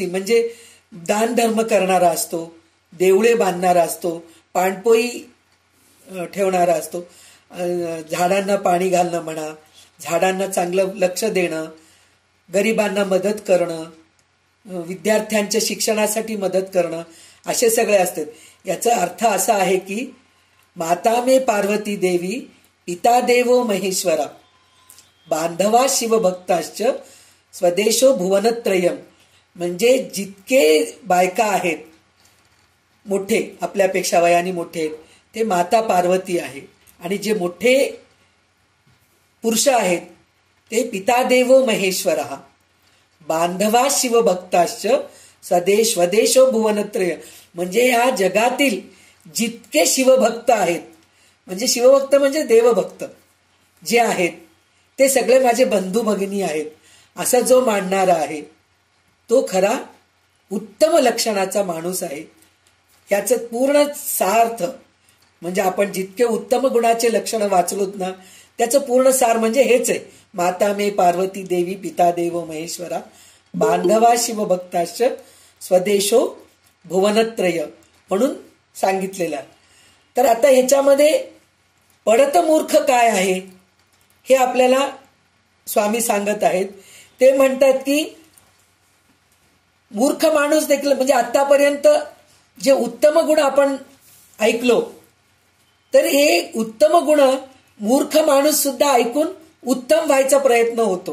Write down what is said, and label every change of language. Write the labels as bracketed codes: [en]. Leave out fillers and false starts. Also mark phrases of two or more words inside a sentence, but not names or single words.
[mr] म्हणजे दान धर्म करणारा असतो, देवळे बांधणारा असतो, पाणपोई ठेवणारा असतो, झाडांना पाणी घालणं म्हणा, झाडांना चांगलं लक्ष देणं, गरिबांना मदत करणं, विद्यार्थ्यांच्या शिक्षणासाठी मदत करणं, असे सगळे असतात. याचा अर्थ असा आहे की [sa] माता मे पार्वती देवी, पिता देवो महेश्वरा, बांधवा शिवभक्ताश्च, स्वदेशो भुवनत्रयम. [mr] म्हणजे जितके बायका आहेत मोठे, आपल्यापेक्षा वयाने मोठे, ते माता पार्वती आहे. आणि जे मोठे पुरुष आहेत ते [sa] पिता देवो महेश्वर, बांधवा शिवभक्ताश्च, स्वदेशो भुवनत्रय. [mr] म्हणजे या जगातील जितके शिवभक्त आहेत, म्हणजे शिवभक्त म्हणजे देवभक्त जे आहेत, ते सगळे माझे बंधू भगिनी आहेत, असा जो मानणारा आहे तो खरा उत्तम लक्षणाचा माणूस आहे. याचं पूर्ण सार्थ म्हणजे आपण जितके उत्तम गुणाचे लक्षण वाचलोत ना, त्याचं पूर्ण सार म्हणजे हेच आहे. [sa] माता मे पार्वती देवी, पिता देवो महेश्वरा, बांधवा शिवभक्ताश्च, स्वदेशो भुवनत्रय [mr] म्हणून सांगितलेला. तर आता ह्याच्यामध्ये पडत मूर्ख काय आहे हे आपल्याला स्वामी सांगत आहेत. ते म्हणतात की मूर्ख माणूस देखील, म्हणजे आतापर्यंत जे उत्तम गुण आपण ऐकलो, तर हे उत्तम गुण मूर्ख माणूस सुद्धा ऐकून उत्तम व्हायचा प्रयत्न होतो.